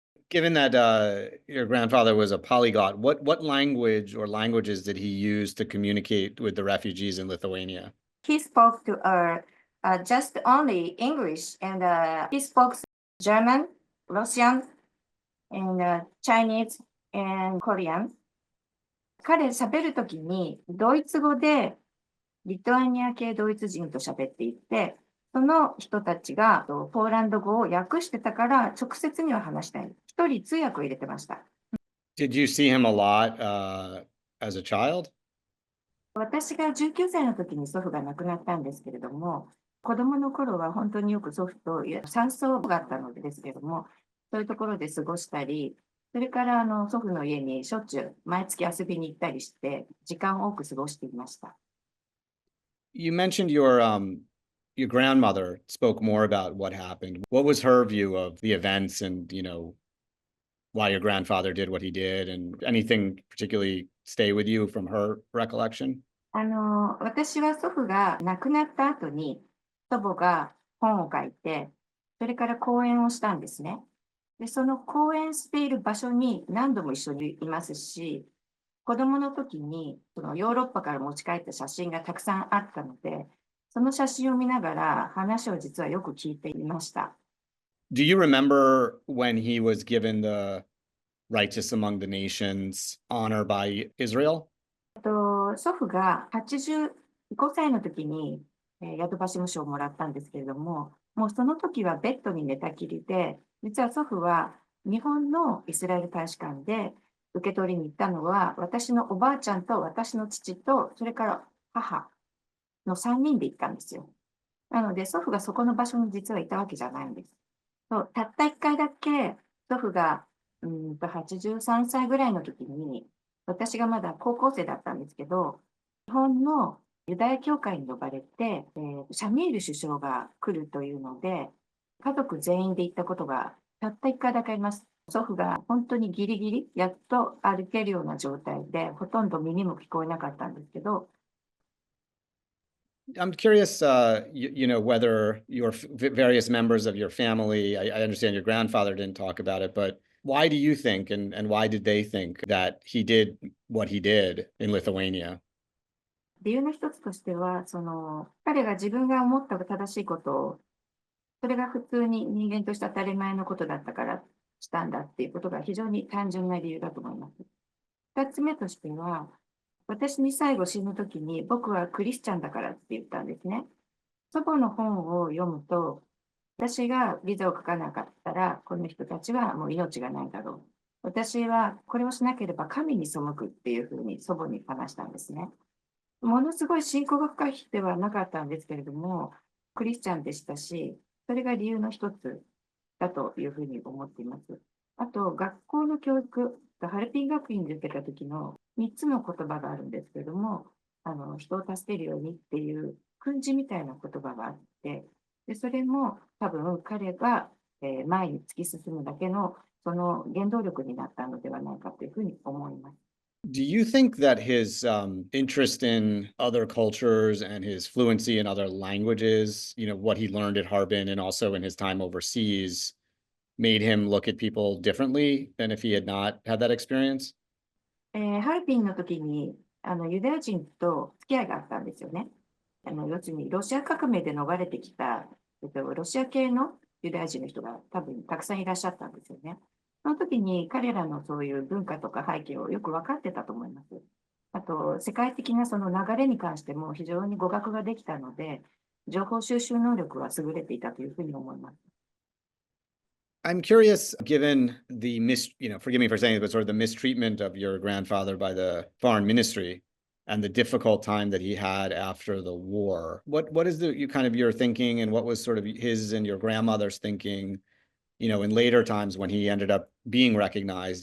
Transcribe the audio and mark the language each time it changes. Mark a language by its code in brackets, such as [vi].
[en] Given that your grandfather was a polyglot, what language or languages did he use to communicate with the refugees in Lithuania? He spoke to just only English, and he spoke German, Russian, and Chinese, and Korean. [ja] 彼喋るときにドイツ語でリトアニア系ドイツ人と喋っていて、その人たちがポーランド語を訳してたから直接には話したい。一人通訳を入れてました。 [en] Did you see him a lot as a child? [ja] 私が19歳の時に祖父が亡くなったんですけれども、子供の頃は本当によく祖父と山荘があったのですけれども、そういうところで過ごしたり、それから祖父の家にしょっちゅう毎月遊びに行ったりして、時間を多く過ごしていました。 [en] You mentioned your grandmother spoke more about what happened. What was her view of the events and, why your grandfather did what he did, and anything particularly stay with you from her recollection? [ja] 私は祖父が亡くなった後に祖母が本を書いて、それから講演をしたんですね。で、その講演している場所に何度も一緒にいますし、子供の時にそのヨーロッパから持ち帰った写真がたくさんあったので、その写真を見ながら話を実はよく聞いていました。 [en] Do you remember when he was given the righteous among the nations honor by Israel? [ja] 祖父が85歳の時に、ヤドバシム賞をもらったんですけれども、もうその時はベッドに寝たきりで、実は祖父は日本のイスラエル大使館で受け取りに行ったのは、私のおばあちゃんと私の父と、それから母の3人で行ったんですよ。なので、祖父がそこの場所に実はいたわけじゃないんです。たった1回だけ祖父が83歳ぐらいの時に、私がまだ高校生だったんですけど、日本のユダヤ教会に呼ばれて、シャミール首相が来るというので、家族全員で行ったことがたった1回だけあります。祖父が本当にギリギリ、やっと歩けるような状態で、ほとんど耳も聞こえなかったんですけど、 [en] I'm curious, whether your various members of your family, I understand your grandfather didn't talk about it, but why do you think and why did they think that he did what he did in Lithuania? [ja] 理由の一つとしては、彼が自分が思った正しいことを、それが普通に人間として当たり前のことだったからしたんだっていうことが非常に単純な理由だと思います。二つ目としては、私に最後死ぬときに僕はクリスチャンだからって言ったんですね。祖母の本を読むと、私がビザを書かなかったら、この人たちはもう命がないだろう。私はこれをしなければ神に背くっていうふうに祖母に話したんですね。ものすごい信仰が深い人ではなかったんですけれども、クリスチャンでしたし、それが理由の一つだというふうに思っています。あと、学校の教育、ハルピン学院で受けた時の3つの言葉があるんですけれども、人を助けるようにっていう訓示みたいな言葉があって、でそれも多分彼が前に突き進むだけのその原動力になったのではないかというふうに思います。 [en] Do you think that his interest in other cultures and his fluency in other languages, what he learned at Harbin and also in his time overseas, made him look at people differently than if he had not had that experience? [ja] ハルピンの時にユダヤ人と付き合いがあったんですよね。要するにロシア革命で逃れてきた、ロシア系のユダヤ人の人が多分たくさんいらっしゃったんですよね。その時に彼らのそういう文化とか背景をよく分かってたと思います。あと、世界的なその流れに関しても非常に語学ができたので、情報収集能力は優れていたというふうに思います。 [en] I'm curious, given the forgive me for saying it, but sort of the mistreatment of your grandfather by the foreign ministry and the difficult time that he had after the war. What is your thinking, and what was sort of his and your grandmother's thinking, in later times when he ended up being recognized?